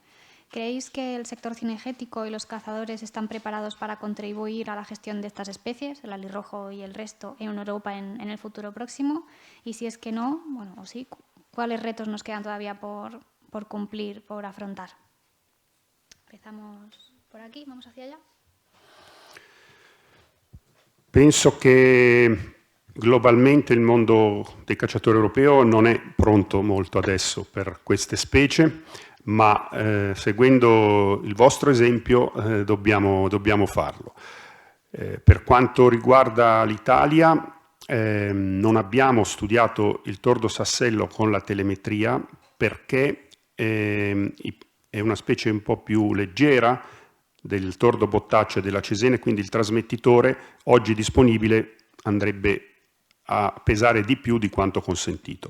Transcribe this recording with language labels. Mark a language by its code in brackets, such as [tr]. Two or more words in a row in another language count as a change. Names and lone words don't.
[es] ¿Creéis que el sector cinegético y los cazadores están preparados para contribuir a la gestión de estas especies, el alirrojo y el resto, en Europa en el futuro próximo? Y si es que no, bueno, o sí, ¿cuáles retos nos quedan todavía por cumplir, por afrontar? Empezamos por aquí, vamos hacia allá. [it] Penso che Globalmente il mondo dei cacciatori europeo non è pronto molto adesso per queste specie, ma seguendo il vostro esempio dobbiamo farlo. Per quanto riguarda l'Italia, non abbiamo studiato il tordo sassello con la telemetria perché è una specie un po' più leggera del tordo bottaccio e della cesena, quindi il trasmettitore oggi disponibile andrebbe a pesare di più di quanto consentito.